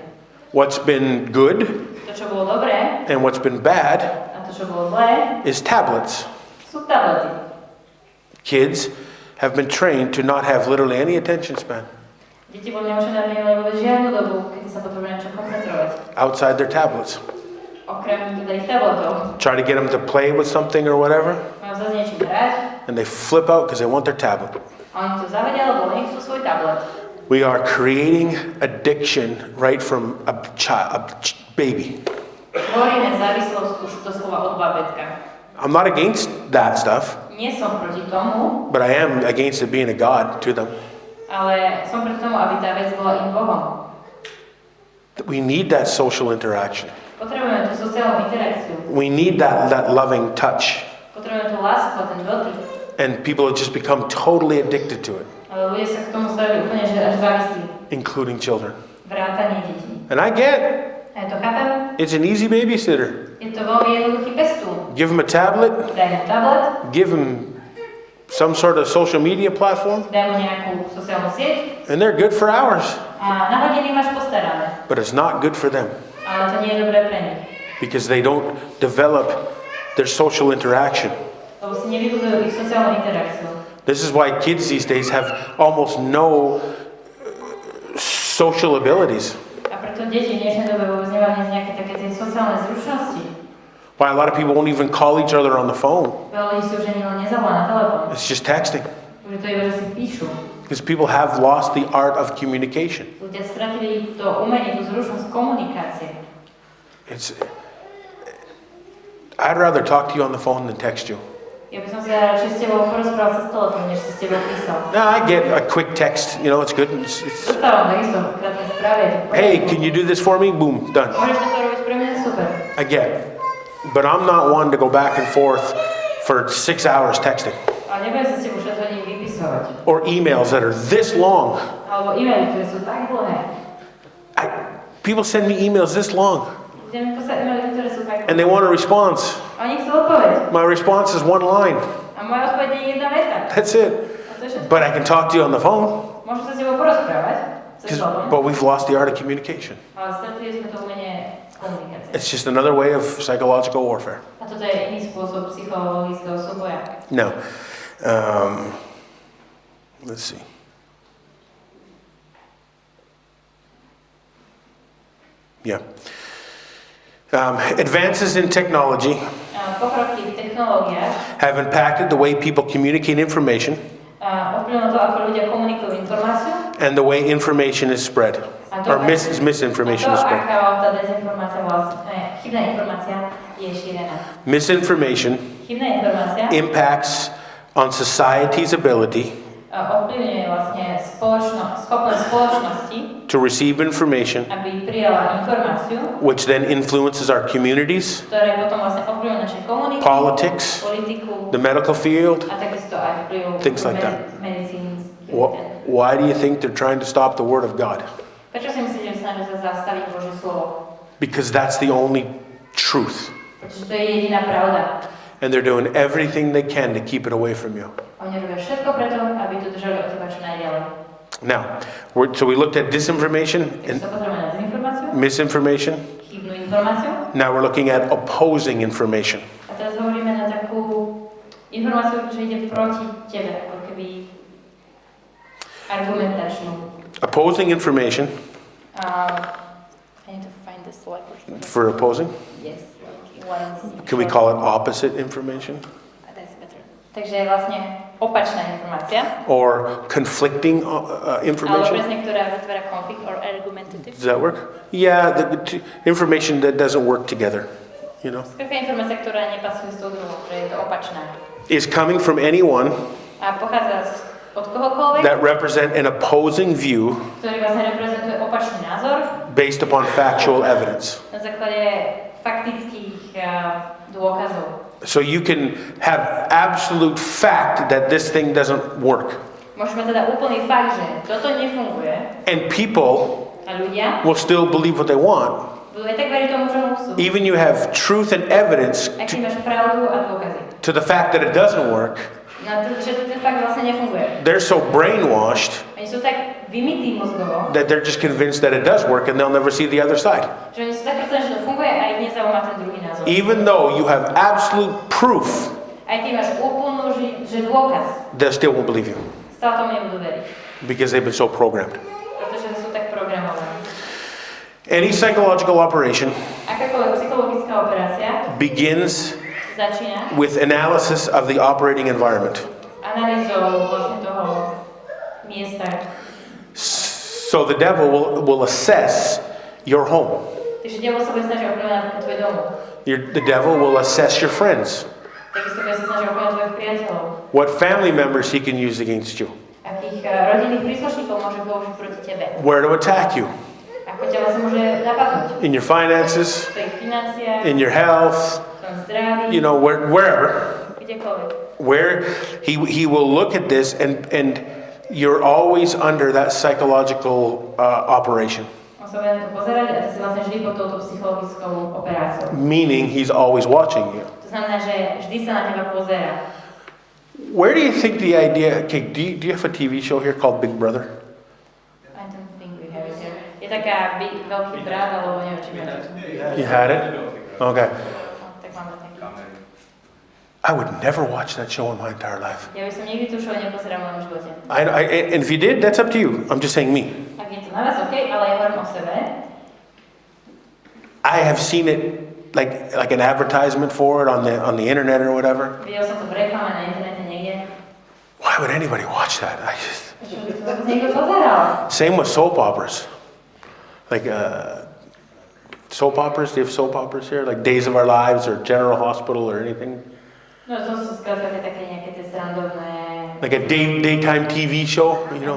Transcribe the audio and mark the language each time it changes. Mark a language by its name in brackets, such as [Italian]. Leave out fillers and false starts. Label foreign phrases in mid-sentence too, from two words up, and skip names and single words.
[English] What's been good [Slovak] To, čo bolo dobré, [English] and what's been bad [Slovak] a to, čo bolo zlé, [English] is tablets. [Slovak] sú tablety. [English] Kids have been trained to not have literally any attention span. [Slovak] Deti boli naučené, aby nemali vôbec žiadnu dobu, kedy sa potrebujú na čo koncentrovať. [English] Outside their tablets. [Slovak] Okrem teda ich tabletov. [English] Try to get them to play with something or whatever. [Slovak] Majú zase niečím hrať. [English] And they flip out because they want their tablet. [Slovak] A oni to zavadia, lebo oni chcú svoj tablet. [English] We are creating addiction right from a baby. [Slovak] Tvoríme závislosť už doslova od bábätka. [English] I'm not against that stuff, [Slovak] Nie som proti tomu, [English] but I am against it being a god to them. [Slovak] ale som proti tomu, aby tá vec bola im Bohom. [English] We need that social interaction. [Slovak] Potrebujeme tú sociálnu interakciu. [English] We need that loving touch. [Slovak] Potrebujeme tú lásku, ten dotyk. [English] And people have just become totally addicted to it, [Slovak] Ale ľudia sa k tomu stavili úplne, že až závislí. [English] including children. [Slovak] Vrátanie detí. [English] And I get [Slovak] A ja to chápem. [English] it's an easy babysitter. [Slovak] Je to veľmi jednoduchý pestún. [English] Give them a tablet, [Slovak] Daj mu tablet, [English] give them some sort of social media platform, [Slovak] daj mu nejakú sociálnu sieť [English] and they're good for hours. [Slovak] a na hodiny máš postarané. [English] But it's not good for them [Slovak] Ale to nie je dobré pre nich. [English] because they don't develop their social interaction. [Slovak] Lebo si nevybudujú ich sociálnu interakciu. [English] This is why kids these days have almost no social abilities. [Slovak] A preto deti v dnešnej dobe vôbec nemajú nejaké také tie sociálne zručnosti. [English] Why a lot of people won't even call each other on the phone. [Slovak] Veľa ľudí si už ani len nezavolá na telefón. [English] It's just texting. [Slovak] Už je to iba, že si píšu. [English] Because people have lost the art of communication. [Slovak] Ľudia stratili to umenie, tú zručnosť komunikácie. [English] I'd rather talk to you on the phone than text you. [Slovak] Ja by som si radšej s tebou porozprával sa s telefónom, než si s tebou písal. [English] No, I get a quick text, it's good. [Slovak] Dostávam takisto krátne správy. [English] Hey, can you do this for me? Boom, done. [Slovak] Môžeš to robiť pre mňa? Super. [English] I get. But I'm not one to go back and forth for 6 hours texting. [Slovak] Ale nebudem sa s tebou 6 hodín vypisovať. [English] Or emails that are this long. [Slovak] Alebo e-maily, ktoré sú tak dlhé. [English] People send me emails this long. [Slovak] Ľudia mi posielajú e-maily, ktoré sú tak dlhé. [English] And they want a response. [Slovak] A oni chcú odpoveď. [English] My response is one line. [Slovak] A moja odpoveď je jedna veta. [English] That's it. [Slovak] A to je všetko. [English] But I can talk to you on the phone. [Slovak] Môžem sa s tebou porozprávať. Cez telefón. [English] But we've lost the art of communication. [Slovak] Ale stratili sme to umenie komunikácie. [English] It's just another way of psychological warfare. [Slovak] A toto je iný spôsob psychologického súboja. [English] No. Let's see. Yeah. Advances in technology [Slovak] Pokroky v technológiách [English] have impacted the way people communicate information [Slovak] ovplyvnilo to, ako ľudia komunikujú informáciu [English] and the way information is spread. Or misinformation is spread. [Slovak] aká tá dezinformácia vlastne, chybná informácia je šírená. [English] Misinformation [Slovak] Chybná informácia [English] impacts on society's ability [Slovak] ovplyvňuje vlastne schopnosť spoločnosti, [English] to receive information, [Slovak] aby prijala informáciu, [English] which then influences our communities, [Slovak] ktoré potom vlastne ovplyvňujú naše komunity, [English] politics, [Slovak] politiku [English] the medical field. [Slovak] a takisto aj vplyv [English] Things like that. [Slovak] medicínsky. [English] Why do you think they're trying to stop the Word of God? [Slovak] Prečo si myslíte, že snažia sa zastaviť Božie slovo? [English] Because that's the only truth. [Slovak] Pretože to je jediná pravda. [English] And they're doing everything they can to keep it away from you. [Slovak] Oni robia všetko preto, aby to držali od teba čo najďalej. [English] Now, so we looked at disinformation [Slovak] Takže [English] and [Slovak] sa potrebujeme na dezinformáciu, [English] misinformation. [Slovak] chybnú informáciu. [English] Now we're looking at opposing information. [Slovak] A teraz hovoríme na takú informáciu, čo ide proti tebe, ako keby argumentačnú. [English] Opposing information I need to find the slide. for opposing. Yes. One's Can we call it opposite information? That's better. [Slovak] Takže vlastne opačná informácia. [English] Or conflicting [Slovak] Ale [English] information? [Slovak] presne, ktorá vytvára konflikt [English] or argumentative. Does that work? Yeah, information that doesn't work together, [Slovak] Skrátka informácia, ktorá nepasuje s tou druhou, že je to opačná. [English] is coming from anyone [Slovak] A pochádza od kohokoľvek, [English] that represent an opposing view [Slovak] ktorý vlastne reprezentuje opačný názor [English] based upon factual evidence. [Slovak] na základe faktických dôkazov. [English] So you can have absolute fact that this thing doesn't work. [Slovak] Môžeme teda úplný fakt, že toto nefunguje [English] And people [Slovak] a ľudia [English] will still believe what they want. [Slovak] budú aj tak veriť tomu, čo chcú. [English] Even you have truth and evidence [Slovak] Ak ty máš pravdu a dôkazy. [English] to the fact that it doesn't work. [Slovak] Na to, že ten fakt vlastne nefunguje. [English] They're so brainwashed [Slovak] Oni sú tak vymití mozgovo, [English] that they're just convinced that it does work and they'll never see the other side. [Slovak] že oni sú tak presvedčení, že to funguje a ich nezaujíma ten druhý názor. [English] Even though you have absolute proof, [Slovak] Aj ty máš úplnú, že dôkaz. [English] they still won't believe you [Slovak] Stále tomu nebudú veriť. [English] because they've been so programmed. Any psychological operation [Slovak] Akákoľvek psychologická operácia [English] begins [Slovak] začína [English] with analysis of the operating environment. [Slovak] analýzou vlastne toho miesta. [English] So the devil will assess your home. [Slovak] Takže diabol sa bude snažiť ovplyvňovať napríklad tvoj domov. [English] The devil will assess your friends. [Slovak] Takisto bude sa snažiť ovplyvňovať tvojich priateľov. [English] What family members he can use against you. [Slovak] Akých rodinných príslušníkov môže použiť proti tebe. [English] Where to attack you. [Slovak] Ako ťa vlastne môže napadnúť. [English] In your finances. [Slovak] V tvojich financiách. [English] In your health. [Slovak] V tvojom zdraví. [English] You know, wherever. [Slovak] Kdekoľvek. [English] Where he will look at this and you're always under that psychological operation. [Slovak] On sa bude na to pozerať a ty si vlastne vždy pod touto psychologickou operáciou. [English] Meaning he's always watching you. [Slovak] To znamená, že vždy sa na teba pozerá. [English] Where do you think the idea... Okay, do you have a TV show here called Big Brother? I don't think we have it here. [Slovak] Je taká veľký brat, alebo neviem, či máte. [English] You had it? Okay. [Slovak] Tak máme taký. [English] I would never watch that show in my entire life. [Slovak] Ja by som nikdy tú show nepozeral v mojom živote. [English] And if you did, that's up to you. I'm just saying me. [Slovak] Ak je to na vás, OK, ale ja hovorím o sebe. [English] I have seen it like an advertisement for it on the internet or whatever. [Slovak] Videl som to v reklame na internete niekde. [English] Why would anybody watch that? [Slovak] Čo by to niekto pozeral? [English] Same with soap operas. Like soap operas. Do you have soap operas here? Like Days of Our Lives or General Hospital or anything? [Slovak] No to sú skrátka také nejaké tie srandovné... [English] Like a daytime TV show, you know?